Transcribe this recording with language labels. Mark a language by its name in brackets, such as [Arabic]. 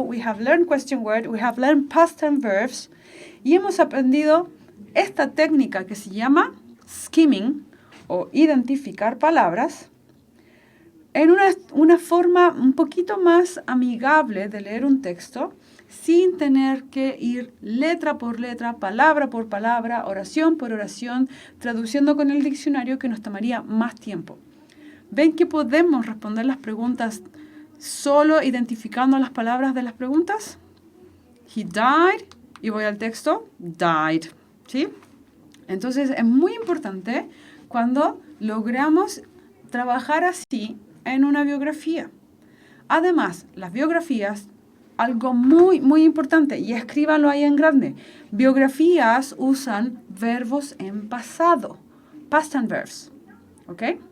[English] We have learned question word, we have learned past tense verbs, [Spanish] y hemos aprendido esta técnica que se llama skimming o identificar palabras en una forma un poquito más amigable de leer un texto sin tener que ir letra por letra, palabra por palabra, oración por oración, traduciendo con el diccionario que nos tomaría más tiempo. ¿Ven que podemos responder las preguntas solo identificando las palabras de las preguntas? [English] He died, [Spanish] y voy al texto, died. ¿Sí? Entonces es muy importante cuando logramos trabajar así en una biografía. Además, las biografías, algo muy, muy importante, y escríbanlo ahí en grande, biografías usan verbos en pasado, past tense verbs. ¿Ok?